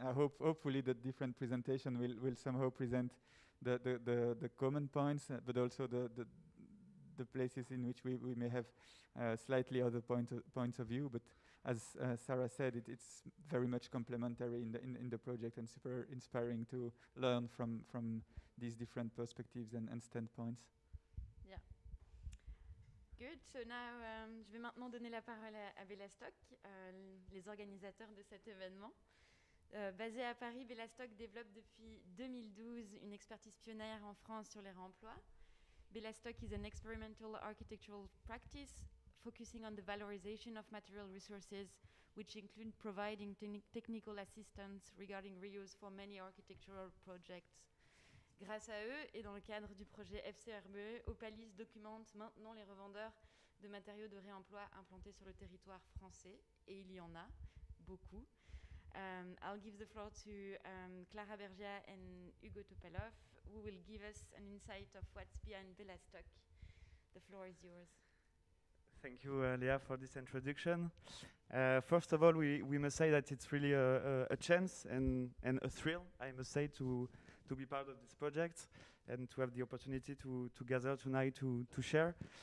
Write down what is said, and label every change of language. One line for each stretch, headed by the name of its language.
English: I hopefully the different presentation will somehow present the common points, but also the places in which we may have slightly other points of view. But as Sara said, it's very much complementary in the project and super inspiring to learn from these different perspectives and standpoints. Yeah. Good. So now,
French: je vais maintenant donner la parole à Bellastock, les organisateurs de cet événement. Basé à Paris, Bellastock développe depuis 2012 une expertise pionnière en France sur les réemplois.
English: Bellastock is an experimental architectural practice focusing on the valorization of material resources, which include providing technical assistance regarding reuse for many architectural projects.
French: Grâce à eux, et dans le cadre du projet FCRBE, Opalis documente maintenant les revendeurs de matériaux de réemploi implantés sur le territoire français, et il y en a beaucoup.
English: I'll give the floor to Clara, Bergia and Hugo Topalov, who will give us an insight of what's behind Bellastock. The floor is yours. Thank you, Léa, for this introduction. First of all, we must say that it's really a chance and a thrill, I must say, to be part of this project and to have the opportunity to gather tonight to share.